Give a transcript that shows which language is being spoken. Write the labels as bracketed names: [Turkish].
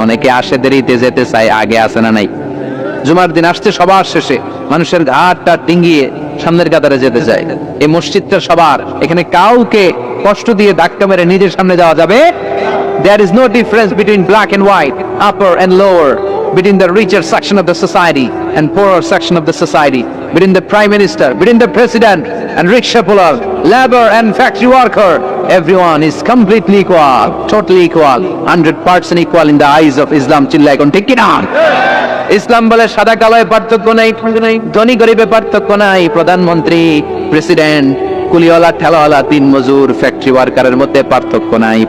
[Bangla] অনেকে আসে দেরিতে যেতে চায়, আগে আসে না নাই? জুমার দিন আসছে সবার শেষে, মানুষের ঘাড়টা ডিঙ্গিয়ে সামনের কাতারে যেতে চায়। এই মসজিদটা সবার, এখানে কাউকে কষ্ট দিয়ে ধাক্কা মেরে নিজের সামনে যাওয়া যাবে। [English] There is no difference between black and white, upper and lower. between the richer section of the society and poorer section of the society, between the prime minister, between the president and rickshaw puller, labor and factory worker. Everyone is completely equal, totally equal, 100% equal in the eyes of Islam. [Bangla] চিল্লায় এখন ঠিক কিনা? ইসলাম বলে সাদা কালোয় পার্থক্য নাই, ধনী গরিবে পার্থক্য নাই, প্রধানমন্ত্রী, প্রেসিডেন্ট, কুলিওয়ালা, ঠেলাওয়ালা, দিন মজুর, ফ্যাক্টরি ওয়ার্কারের মধ্যে পার্থক্য নাই।